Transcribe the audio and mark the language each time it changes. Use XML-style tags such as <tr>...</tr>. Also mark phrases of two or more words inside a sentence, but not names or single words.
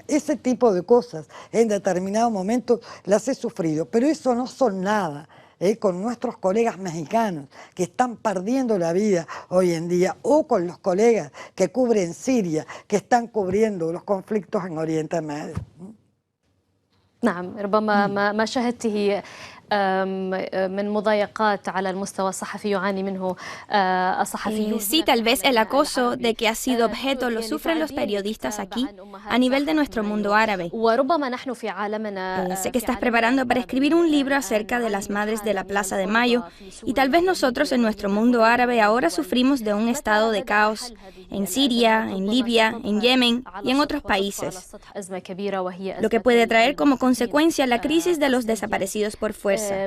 <es>Ese tipo de cosas en determinado momento las he sufrido, pero eso no son nada. Con nuestros colegas mexicanos que están perdiendo la vida hoy en día, o con los colegas que cubren Siria, que están cubriendo los conflictos en Oriente Medio.</es> <ar>نعم، ربما ما شاهدته من مضايقات على المستوى الصحفي يعاني منه الصحفيون.</ar> <es>Sí, tal vez el acoso de que ha sido objeto lo sufren los periodistas aquí, a nivel de nuestro mundo árabe.</es> <ar>وربما نحن في عالمنا.</ar> <es>Sé que estás preparando para escribir un libro acerca de las madres de la Plaza de Mayo, y tal vez nosotros en nuestro mundo árabe ahora sufrimos de un estado de caos en Siria, en Libia, en Yemen y en otros países, lo que puede traer como consecuencia la crisis de los desaparecidos por fuerza.</es>